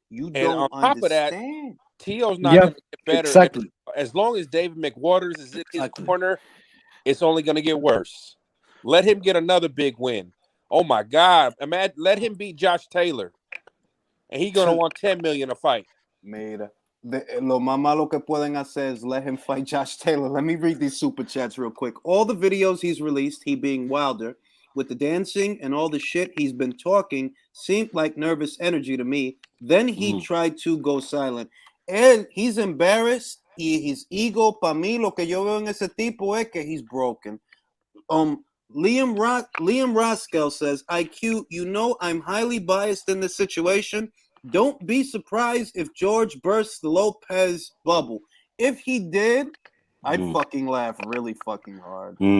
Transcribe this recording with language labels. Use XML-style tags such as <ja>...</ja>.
<en>You don't understand. Top of that, Tio's not going to get better. Exactly. As long as David McWaters is in his corner, it's only going to get worse. Let him get another big win. Oh my God! Imagine, let him beat Josh Taylor, and he's going to want $10 million a fight.</en> <es>Mira, lo más malo que pueden hacer</es> <en>is let him fight Josh Taylor. Let me read these super chats real quick. All the videos he's released, he being Wilder, with the dancing and all the shit he's been talking, seemed like nervous energy to me. Then he tried to go silent. And he's embarrassed. His ego,</en> <es>pa mí, lo que yo veo en ese tipo es que</es> <en>he's broken. Liam Roskell says, IQ, you know I'm highly biased in this situation. Don't be surprised if George bursts the Lopez bubble. If he did, I'd fucking laugh really fucking hard.</en>